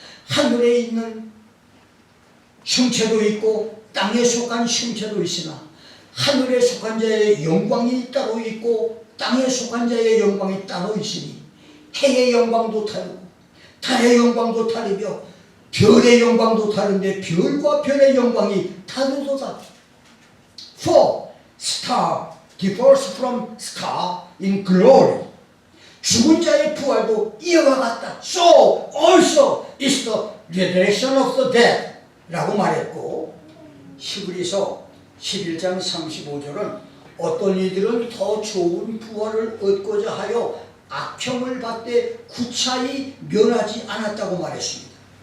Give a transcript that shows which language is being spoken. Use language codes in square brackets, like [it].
[ko] 하늘에 있는 형체도 있고 땅에 속한 형체도 있으나 하늘에 속한 자의 영광이 따로 있고 땅에 속한 자의 영광이 따로 있으니 해의 영광도 다르고 달의 영광도 다르며 별의 영광도 다른데 별과 별의 영광이 다르도다. [en] For star differs from star in glory. [ko] 죽은 자의 부활도 이와 같다. [en] So also is the resurrection of the dead [ko] 라고 말했고, 히브리서 11장 35절은 어떤 이들은 더 좋은 부활을 얻고자 하여 악형을 받되 구차히 면하지 않았다고 말했습니다.